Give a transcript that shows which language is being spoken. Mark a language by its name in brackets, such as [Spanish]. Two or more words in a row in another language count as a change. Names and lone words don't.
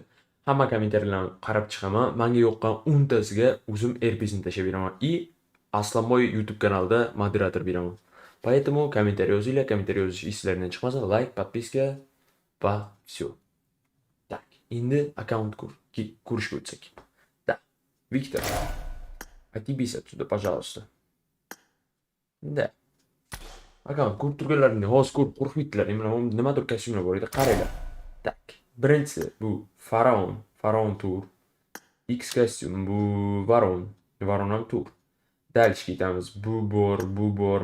[Uzbek] Hamma kommentariyalarni qarab chiqaman. Menga yoqqan 10 tasiga o'zim RP'sini tashlab beraman. Aslanboy YouTube kanalida moderator beraman. Поэтому kommentariy yozinglar, kommentariy yozish ishlaringizdan chiqmasin. Like, podpiska va всё. Так, endi akkaunt ko'rishga o'tsak. [Russian] Да. Виктор, отъебись отсюда, пожалуйста. Да. [Uzbek] Akkaunt ko'rib turganlaringni hozir ko'rib qo'rqib ketdilar. Nimadir kostyumlar bor edi, qaranglar. [Russian] Так. [Uzbek] Birinchisi bu Faraon tur. X kostyum bu Varon ham tur. Dальше ketamiz. Bu bor.